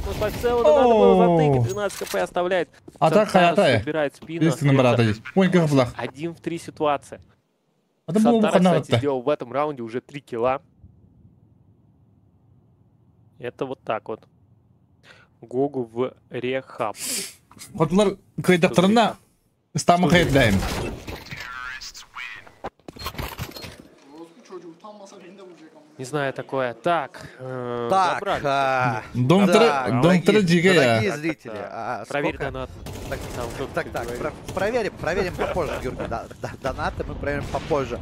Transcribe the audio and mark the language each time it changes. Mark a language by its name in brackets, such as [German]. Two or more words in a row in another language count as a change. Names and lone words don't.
[Russian] Но по целому надо было затыкать. 12 кп оставляет. Атака, собирает спину. Есть. 1 в 3 ситуация. Сантара, кстати, сделал в этом раунде уже 3 килла. Это вот так вот. Гогу в рехаб. Хотлар кайда тұрына стамы қайдайым. Не знаю такое. Так. Донтера Джига. Дорогие зрители. Проверь донат. Так. Проверим попозже, Георгий. Донаты мы проверим попозже.